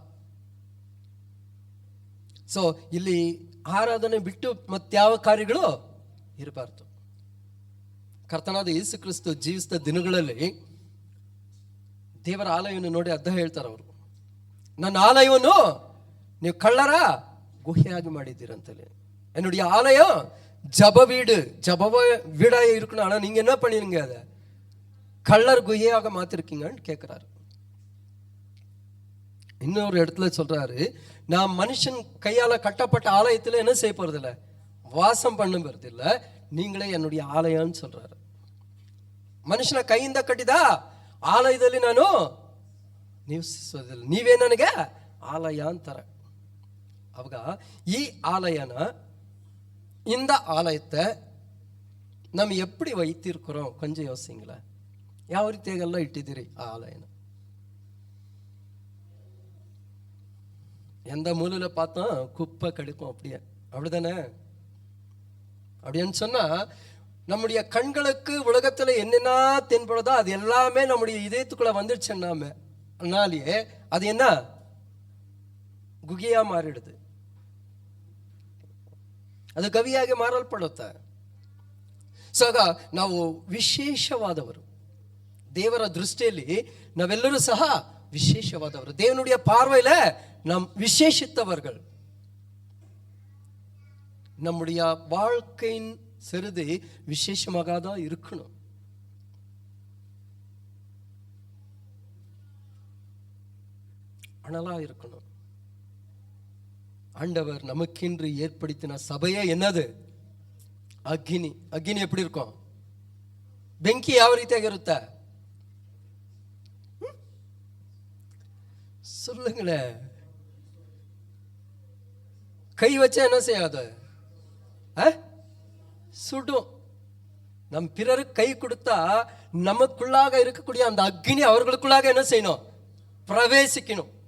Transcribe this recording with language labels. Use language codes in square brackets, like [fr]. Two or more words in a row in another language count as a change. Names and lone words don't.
[kn] ಸೊ ಇಲ್ಲಿ ಆರಾಧನೆ ಬಿಟ್ಟು ಮತ್ಯಾವ ಕಾರ್ಯಗಳು ಇರಬಾರ್ದು. ಕರ್ತನಾದ ಯೇಸು ಕ್ರಿಸ್ತು ಜೀವಿಸಿದ ದಿನಗಳಲ್ಲಿ ದೇವರ ಆಲಯವನ್ನು ನೋಡಿ ಅರ್ಧ ಹೇಳ್ತಾರೆ ಅವರು, ನನ್ನ ಆಲಯವನ್ನು ನೀವು ಕಳ್ಳರ ಗುಹೆಯಾಗಿ ಮಾಡಿದ್ದೀರಂತಲೇ. [ta] என்னுடைய ஆலயம் ஜப வீடு, ஜப வீடா இருக்கணும், ஆனா நீங்க என்ன பண்ணிருங்க அதை கள்ளர் குகையாக மாத்திருக்கீங்கன்னு கேட்கிறாரு. இன்னொரு இடத்துல சொல்றாரு, நான் மனுஷன் கையால கட்டப்பட்ட ஆலயத்துல என்ன செய்ய போறது இல்ல, வாசம் பண்ண போறது இல்ல, நீங்களே என்னுடைய ஆலயம்னு சொல்றாரு. [kn] ಮನುಷ್ಯನ ಕೈಯಿಂದ ಕಟ್ಟಿದ ಆಲಯದಲ್ಲಿ ನಾನು ನಿವಸಿಸೋದಿಲ್ಲ, ನೀವೇ ನನಗೆ ಆಲಯ ಅಂತಾರೆ. ಅವಾಗ ಈ [ta] ஆலயನ இந்த ஆலயத்தை நம்ம எப்படி வைத்திருக்கிறோம் கொஞ்சம் யோசிங்களேன். [kn] ಯಾವ ರೀತಿಯಾಗೆಲ್ಲ ಇಟ್ಟಿದ್ದೀರಿ ಆ ஆலயನ? [ta] எந்த மூலையில பார்த்தா குப்பை கெடுக்கும், அப்படியே அப்படிதானே? அப்படின்னு சொன்னா நம்முடைய கண்களுக்கு உலகத்துல என்னென்ன தென்படுதோ அது எல்லாமே நம்முடைய இதயத்துக்குள்ள வந்துடுச்சுன்னாலே அது என்ன [kn] ಗುಗೆಯ ಮಾರಿಡುದು, ಅದು ಗವಿಯಾಗಿ ಮಾರಲ್ಪಡುತ್ತೆ. ಸೊ ಆಗ ನಾವು ವಿಶೇಷವಾದವರು, ದೇವರ ದೃಷ್ಟಿಯಲ್ಲಿ ನಾವೆಲ್ಲರೂ ಸಹ ವಿಶೇಷವಾದವರು. [ta] தேவனுடைய பார்வையில நாம் விசேஷித்தவர்கள். நம்முடைய வாழ்க்கையின் சிறிது விசேஷமாக தான் இருக்கணும். அனலா இருக்கணும். ஆண்டவர் நமக்கென்று ஏற்படுத்தின சபையே என்னது? [kn] ಅಗ್ನಿ. ಅಗ್ನಿ [ta] எப்படி இருக்கும்? [kn] ಬೆಂಕಿ ಯಾವ ರೀತಿಯಾಗಿರುತ್ತೆ சொல்லுங்களே. [ta] கை வச்சா என்ன செய்யாது, சுடும். நம் பிறருக்கு கை கொடுத்தா நமக்குள்ளாக இருக்கக்கூடிய அந்த அக்னி அவர்களுக்குள்ளாக என்ன செய்யணும், பிரவேசிக்கணும்.